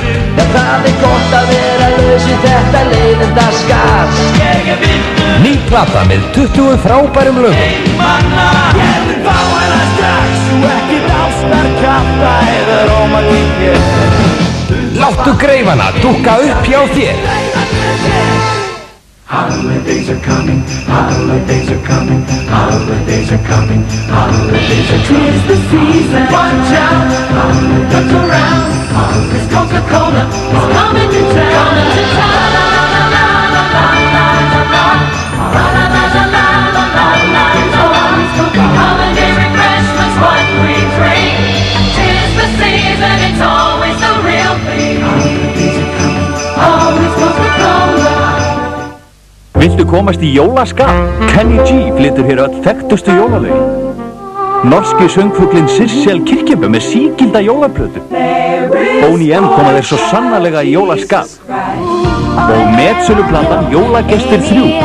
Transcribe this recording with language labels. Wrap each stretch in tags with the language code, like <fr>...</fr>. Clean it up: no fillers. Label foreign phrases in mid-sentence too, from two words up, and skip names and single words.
<is>Það gott að vera laus í þetta leiðindaskap. Ný plata með 20 frábærum lögum. Gerður fá hana strax og ekki ástarkrafta eða rómantík. Láttu greifana dúkka upp hjá þér.</is> <en>Holidays are coming, holidays are coming, holidays are coming, holidays are coming. 'Tis the season, watch out, look around, it's Coca-Cola, it's coming to town. Holiday refreshments, what we drink. 'Tis the season, it's always the real thing. Holidays are coming, always Coca-Cola.</en> <is>Viltu komast í jólaskap? Kenny G flytur hér öll þekktustu jólalögin. Norski söngfuglinn Sissel Kyrkjebø með sígilda jólaplötu. Boney M koma þeir svo sannarlega í jólaskap. Og metsöluplatan Jólagestir 3.</is>